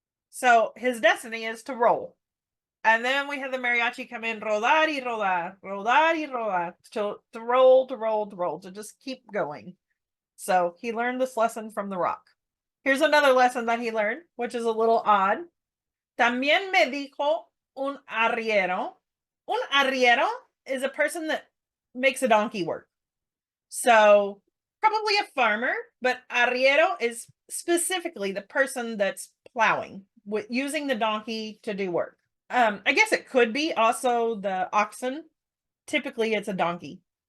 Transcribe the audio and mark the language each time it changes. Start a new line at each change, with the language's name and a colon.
English: So his destiny is to roll. And then we have the mariachi come in,
Spanish: rodar y rodar, rodar y rodar,
English: to roll, to roll, to roll, to just keep going. So he learned this lesson from the rock. Here's another lesson that he learned, which is a little odd.
Spanish: También me dijo un arriero.
English: Un arriero is a person that makes a donkey work. So probably a farmer, but arriero is specifically the person that's plowing, using the donkey to do work. I guess it could be also the oxen. Typically, it's a donkey.